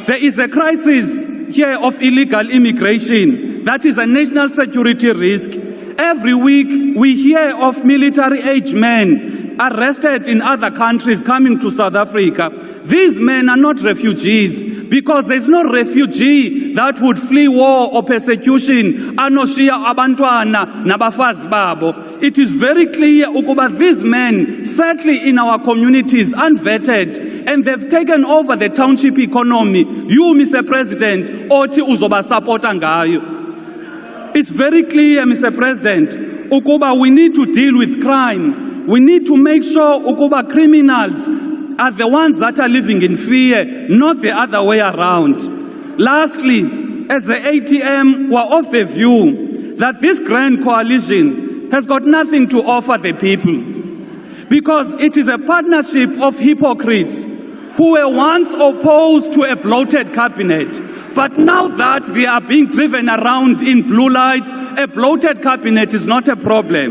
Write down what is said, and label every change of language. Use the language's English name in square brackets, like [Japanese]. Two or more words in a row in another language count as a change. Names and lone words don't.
[English] There is a crisis here of illegal immigration that is a national security risk. Every week we hear of military-age men arrested in other countries coming to South Africa. These men are not refugees, because there's no refugee that would flee war or persecution [Xhosa] anoshiya abantwana nabafazi babo. [English] It is very clear ukuba these men settle in our communities unvetted, and they've taken over the township economy. [Xhosa] You, Mr. President, oti uzoba supporta ngayo. [English] It's very clear, Mr. President, ukuba we need to deal with crime. We need to make sure ukuba criminals are the ones that are living in fear, not the other way around. Lastly, as the ATM were of the view that this grand coalition has got nothing to offer the people, because it is a partnership of hypocrites who were once opposed to a bloated cabinet, but now that they are being driven around in blue lights, a bloated cabinet is not a problem.